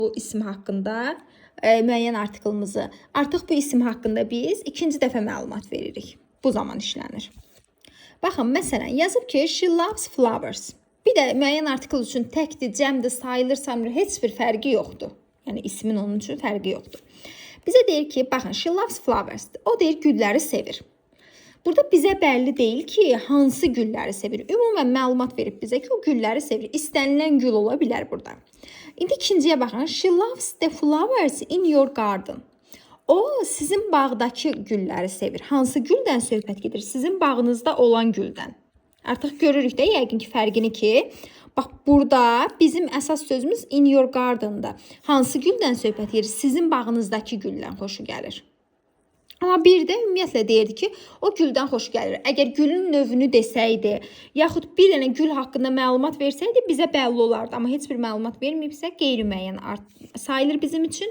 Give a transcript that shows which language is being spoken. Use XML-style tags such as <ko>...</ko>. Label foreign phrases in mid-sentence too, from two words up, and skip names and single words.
<az>bu isim haqqında müəyyən artiklımızı. Artıq bu isim haqqında biz ikinci dəfə məlumat veririk. Bu zaman işlənir. Baxın, məsələn, yazıb ki,</az> <en>she loves flowers.</en> <az>Bir də müəyyən artikl üçün təkdir, cəmdir, sayılır, samır, heç bir fərqi yoxdur. Yəni ismin onun üçün fərqi yoxdur. Bizə deyir ki, baxın,</az> <en>she loves flowers.</en> <az>O deyir, gülləri sevir. Burada bizə bəlli deyil ki, hansı gülləri sevir. Ümumən məlumat verib bizə ki, o gülləri sevir. İstənilən gül ola bilər burada. İndi ikinciyə baxın.</az> <en>She loves the flowers in your garden.</en> <az>O, sizin bağdakı gülləri sevir. Hansı güldən söhbət gedir? Sizin bağınızda olan güldən. Artıq görürük də yəqin ki, fərqini ki, bax, burada bizim əsas sözümüz</az> <en>in your garden-</en> <az>da. Hansı güldən söhbət gedir? Sizin bağınızdakı güldən xoşu gəlir. Amma bir də ümumiyyətlə deyirdi ki, o güldən xoş gəlir. Əgər gülün növünü desəydi, yaxud bir dənə gül haqqında məlumat versəydi, bizə bəlli olardı. Amma heç bir məlumat verməyibsə, qeyri-müəyyən sayılır bizim üçün.</az>